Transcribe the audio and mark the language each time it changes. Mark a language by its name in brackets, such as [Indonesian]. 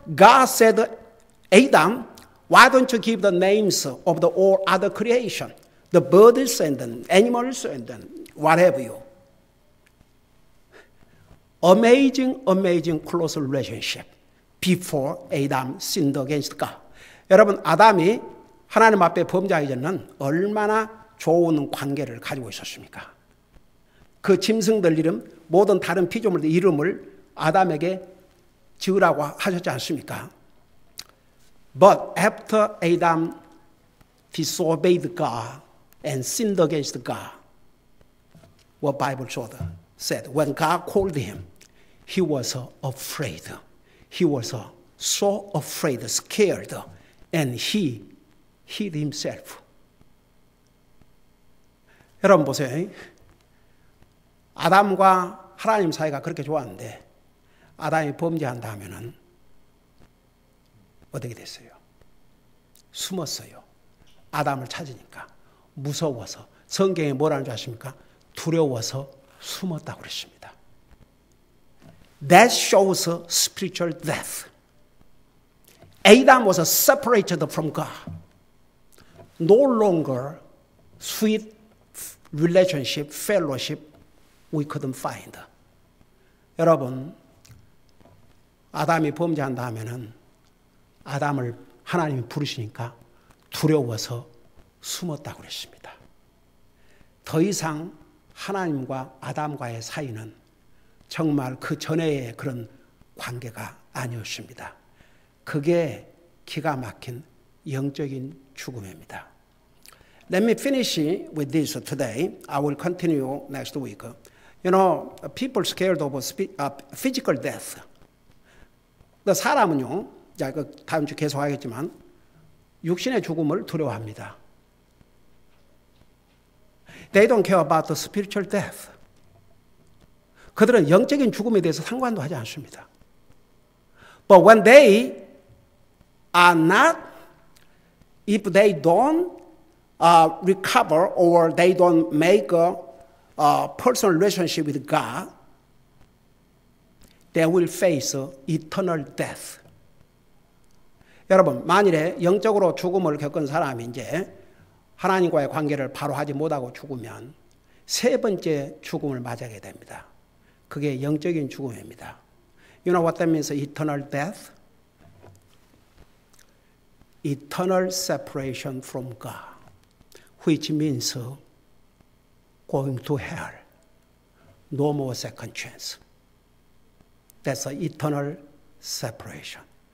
[English] God said, Adam, why don't you give the names of the all other creation? The birds and the animals and the whatever you. Amazing close relationship before Adam sinned against God. [Korean] 여러분, 아담이 하나님 앞에 범죄하기 전에는 얼마나 좋은 관계를 가지고 있었습니까? 그 짐승들 이름, 모든 다른 피조물들 이름을 아담에게 지으라고 하셨지 않습니까? [English] But after Adam disobeyed God and sinned against God, what Bible said, when God called him, he was afraid. He was so afraid, scared, and he hid himself. [Korean] 여러분 보세요. 아담과 하나님 사이가 그렇게 좋았는데 아담이 범죄한 다음에는 어떻게 됐어요? 숨었어요. 아담을 찾으니까 무서워서. 성경에 뭐라는 줄 아십니까? 두려워서 숨었다고 그랬습니다. [English] That shows spiritual death. Adam was separated from God. No longer sweet relationship, fellowship we couldn't find. [Korean] 여러분, 아담이 범죄한 다음에는 아담을 하나님이 부르시니까 두려워서 숨었다고 그랬습니다. 더 이상 하나님과 아담과의 사이는 정말 그 전에의 그런 관계가 아니었습니다. 그게 기가 막힌 영적인 죽음입니다. [English] Let me finish with this today. I will continue next week. You know, people scared of physical death. [Korean] 사람은요, 다음 주 계속 하겠지만 육신의 죽음을 두려워합니다. [English] They don't care about the spiritual death. [Korean] 그들은 영적인 죽음에 대해서 상관도 하지 않습니다. [English] But when they are not, if they don't recover or they don't make a personal relationship with God, they will face eternal death. [Korean] 여러분, 만일에 영적으로 죽음을 겪은 사람이 이제 하나님과의 관계를 바로 하지 못하고 죽으면 세 번째 죽음을 맞이하게 됩니다. 그게 영적인 죽음입니다. [English] You know what that means? Eternal death? Eternal separation from God, which means going to hell. No more second chance. That's an eternal separation.